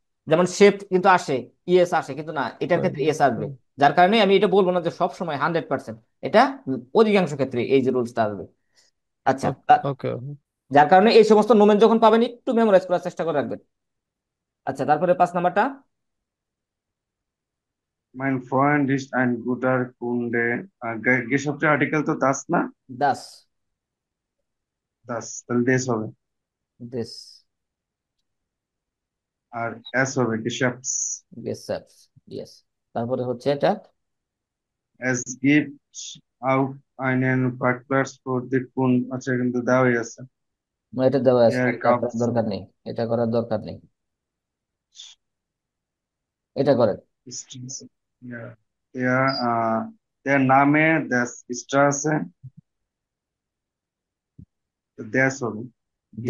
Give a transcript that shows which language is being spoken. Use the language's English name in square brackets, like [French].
[Bangla] যেমন শেপ কিন্তু আসে, ইএস আসে, কিন্তু না, এটার ক্ষেত্রে এস আসবে। যার কারণে আমি এটা বলবো না যে সব সময় 100%, এটা অধিকাংশ ক্ষেত্রে এই যে রুলসটা আসবে। আচ্ছা, ওকে। যার কারণে এই সমস্ত নোমেন যখন পাবেন একটু মেমোরাইজ করার চেষ্টা করে রাখবেন। আচ্ছা, তারপরে 5 নাম্বারটা। [German] Mein Freund ist ein guter Kunde. [Bangla] গেসবটা article তো দাস না, [German] দাস, [Bangla] দাস তাহলে দেশ হবে, [German] দিস, [Bangla] আর এস হবে গেসাবস। গেসাপস, ইয়েস। তারপরে হচ্ছে এটা, [German] Es gibt auch einen Parkplatz für die Kunden। [Bangla] আচ্ছা কিন্তু দেওয়াই আছে। এটা দেওয়া আছে, [German] Er [Bangla] এটা [German] gab [Bangla] করার দরকার নেই, এটা করার দরকার নেই, এটা করেন। [German] Straße. Ja. Der Name des Straße, [Bangla] দেশ হবে, [German] yes।